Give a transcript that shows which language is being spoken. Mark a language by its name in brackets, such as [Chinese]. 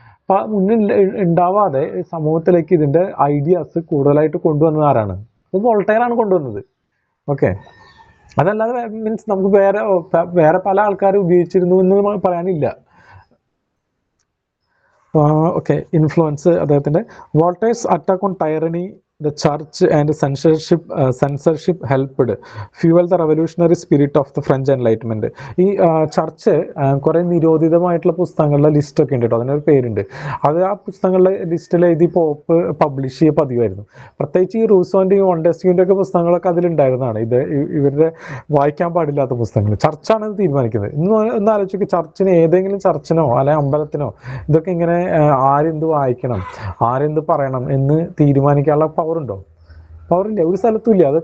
[Malayalam] അപ്പൊ മുന്നിൽ ഉണ്ടാവാതെ സമൂഹത്തിലേക്ക് ഇതിന്റെ ഐഡിയാസ് കൂടുതലായിട്ട് കൊണ്ടുവന്നത് ആരാണ്? ഇത് വോൾട്ടയർ ആണ് കൊണ്ടുവന്നത്. ഓക്കെ, അതല്ലാതെ മീൻസ് നമുക്ക് വേറെ പല ആൾക്കാർ ഉപയോഗിച്ചിരുന്നു എന്ന് പറയാനില്ല. ഓക്കെ, ഇൻഫ്ലുവൻസ് അദ്ദേഹത്തിന്റെ. [English] Voltaire's attack on tyranny, the church and censorship helped fuel the revolutionary spirit of the French Enlightenment. [Malayalam] ഈ ചർച്ച് കുറെ നിരോധിതമായിട്ടുള്ള പുസ്തകങ്ങളുടെ ലിസ്റ്റ് ഒക്കെ ഉണ്ട് കേട്ടോ, അതിനൊരു പേരുണ്ട്. അത് ആ പുസ്തകങ്ങളുടെ ലിസ്റ്റിൽ എഴുതി പോപ്പ് പബ്ലിഷ് ചെയ്യ പതിവായിരുന്നു. പ്രത്യേകിച്ച് ഈ റൂസോന്റെയും മൊണ്ടസ്ക്യൂവിന്റെ ഒക്കെ പുസ്തകങ്ങളൊക്കെ അതിലുണ്ടായിരുന്നതാണ്. ഇത് ഇവരുടെ വായിക്കാൻ പാടില്ലാത്ത പുസ്തകങ്ങൾ. ചർച്ചാണ് ഇത് തീരുമാനിക്കുന്നത്. ഒന്ന് ആലോചിക്കുക, ചർച്ചിന്, ഏതെങ്കിലും ചർച്ചിനോ അല്ലെങ്കിൽ അമ്പലത്തിനോ ഇതൊക്കെ ഇങ്ങനെ ആരെന്ത് വായിക്കണം, ആരെന്ത് പറയണം എന്ന് തീരുമാനിക്കാനുള്ള പവറുണ്ടോ? പവറില്ല, ഒരു സ്ഥലത്തും ഇല്ല.